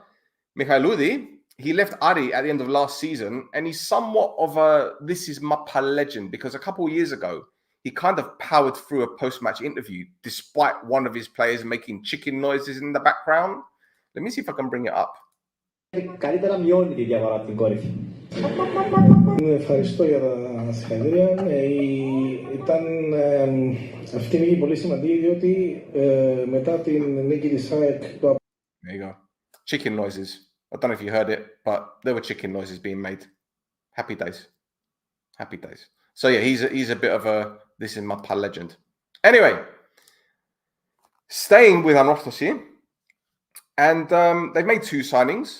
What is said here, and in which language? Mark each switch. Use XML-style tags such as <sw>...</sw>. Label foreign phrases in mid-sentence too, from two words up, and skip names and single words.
<en>Michailudi, he left Ari at the end of last season, and he's somewhat of a this is Mappa legend, because a couple of years ago, he kind of powered through a post-match interview despite one of his players making chicken noises in the background. Let me see if I can bring it up.</en> <el>Καλύτερα μειώνει τη διαφορά από την κόρυφη. Ευχαριστώ για τα συγχαρητήρια. Ήταν αυτή η νίκη πολύ σημαντική, διότι μετά την νίκη της ΑΕΚ...</el> <en>There you go. Chicken noises. I don't know if you heard it, but there were chicken noises being made. Happy days. Happy days. So yeah, he's a bit of a this is Mappa legend. Anyway, staying with Anorthosi, and they've made 2 signings.</en>